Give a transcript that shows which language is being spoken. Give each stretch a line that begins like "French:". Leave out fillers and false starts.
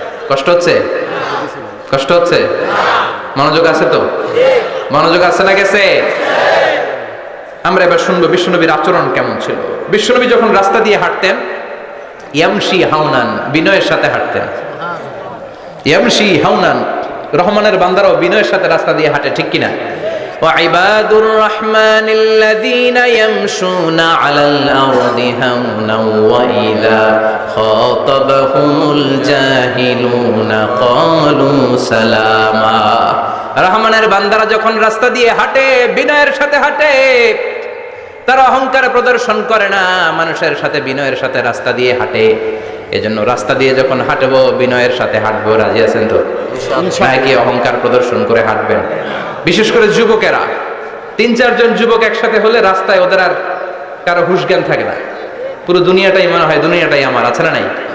Bangla: কষ্ট হচ্ছে? কষ্ট হচ্ছে? মনোযোগ আছে তো? মনোযোগ আছে না গেছে? আমরা এবার শুনবো বিশ্বনবীর আচরণ কেমন ছিল। বিশ্বনবী যখন রাস্তা দিয়ে হাঁটতেন, ইয়ামশি হাওনান, বিনয়ের সাথে হাঁটতেন। ইয়ামশি হাওনান, রহমানের বান্দারাও বিনয়ের সাথে রাস্তা দিয়ে হাঁটে, ঠিক কিনা?
Arabic: وعباد الرحمن الذين يمشون على الأرض هونا وإذا خاطبهم الجاهلون قالوا سلاما।
Bangla: রহমানের বান্দারা যখন রাস্তা দিয়ে হাঁটে, বিনয়ের সাথে হাঁটে, তারা অহংকার প্রদর্শন করে না, মানুষের সাথে বিনয়ের সাথে রাস্তা দিয়ে হাঁটে। এজন্য রাস্তা দিয়ে যখন হাঁটবো, বিনয়ের সাথে হাঁটবো। রাজি আছেন তো? নাকি অহংকার প্রদর্শন করে হাঁটবেন? বিশেষ করে যুবকেরা, 3-4 জন যুবক একসাথে হলে রাস্তায় ওদের আর কারো হুঁশ জ্ঞান থাকে না, পুরো দুনিয়াটাই মনে হয় দুনিয়াটাই আমার, আছে না নাই?